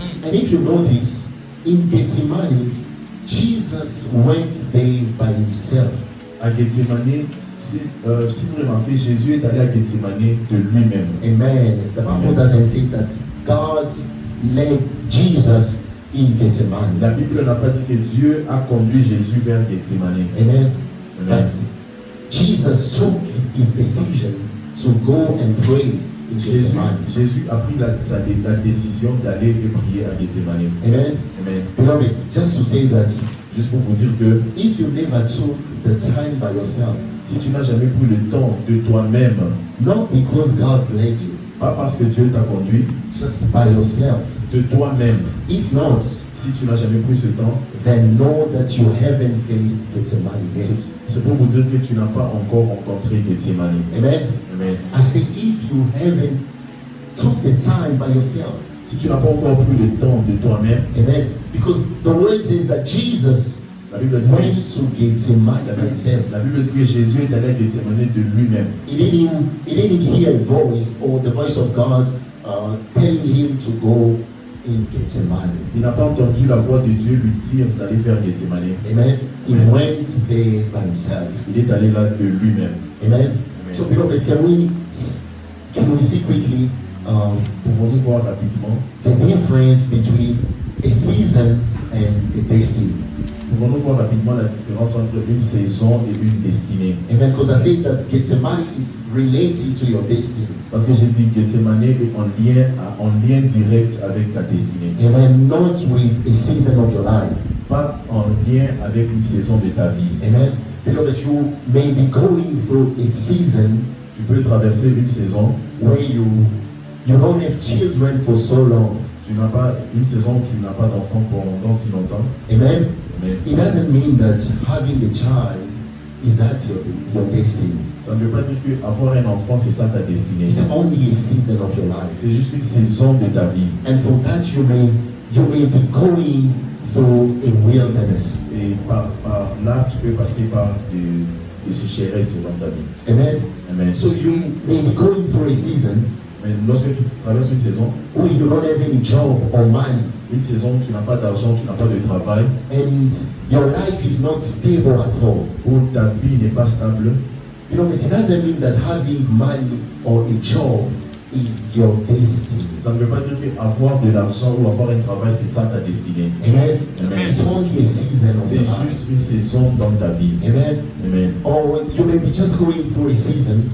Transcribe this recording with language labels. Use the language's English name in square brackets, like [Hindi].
[English] And if you notice, in Gethsemane, Jesus went there by himself. [French] À Gethsemane, si vous remarquez, Jésus est allé à Gethsemane de lui-même. Amen. [English] The Bible doesn't say that God led Jesus in Gethsemane. [French] La Bible n'a pas dit que Dieu a conduit Jésus vers Gethsemane. Amen. Amen. [English] That Jesus took his decision to go and pray in Gethsemane. [French] Jésus a pris la décision d'aller et prier à Gethsemane. Amen. Amen. [English] Beloved, just to say that [French] Juste pour vous dire que [English] if you never took the time by yourself, [French] si tu n'as jamais pris le temps de toi-même, [English] not because God led you, [French] pas parce que Dieu t'a conduit, [English] just by yourself, [French] de toi-même, [English] if not, [French] si tu n'as jamais pris ce temps, [English] then know that you haven't faced Gethsemane yet. [French] c'est pour vous dire que tu n'as pas encore rencontré Gethsemane. Amen. Amen. [English] I say if you haven't took the time by yourself, [French] Si tu n'as pas encore pris le temps de toi-même, [English] amen, because the word says that Jesus [French] la Bible dit [English] went [French] que, [English] to Gethsemane by himself. [French] la Bible dit que Jésus est allé à Gethsemane de lui-même. [English] He didn't hear a voice or the voice of God telling him to go in Gethsemane. [French] Il n'a pas entendu la voix de Dieu lui dire d'aller faire Gethsemane. [English] Amen. He Amen. went there by himself. [French] Il est allé là de lui-même. Amen. Amen. [English] So, beloved, can we see quickly [French] Pouvons-nous voir rapidement, [English] the difference between a season and a destiny? [French] pouvons-nous voir rapidement la différence entre une saison et une destinée? Amen. [English] Because I say that Gethsemane is related to your destiny. [French] Parce que j'ai dit Gethsemane est en lien direct avec ta destinée. Amen. [English] Not with a season of your life. [French] Pas en lien avec une saison de ta vie. Amen. [English] Beloved, you may be going through a season [French] Tu peux traverser une saison [English] where you don't have children for so long. [French] tu n'as pas une saison où tu n'as pas d'enfant pendant si longtemps. Amen. Mais [English] It doesn't mean that having a child is that your destiny. [French] ça ne veut pas dire qu'avoir un enfant, c'est ça ta destinée. [English] It's only a season of your life. [French] C'est juste une saison de ta vie. [English] And for that you may be going through a wilderness. [French] Et par là, tu peux passer par des sécheresses dans ta vie. Amen. Amen. [English] So you may be going through a season [French] Mais lorsque tu traverses une saison, [English] where you don't have any job or money, [French] une saison où tu n'as pas d'argent, tu n'as pas de travail, [English] and your life is not stable at all. [French] où ta vie n'est pas stable, [English] You know, it doesn't mean that having money or a job is your destiny. [French] ça ne veut pas dire qu'avoir de l'argent ou avoir un travail, c'est ça ta destinée. Amen. Amen. [English] It's only a season of [French] C'est [English] your life. [French] juste une saison dans ta vie. Amen. Amen. [English] Or you may be just going through a season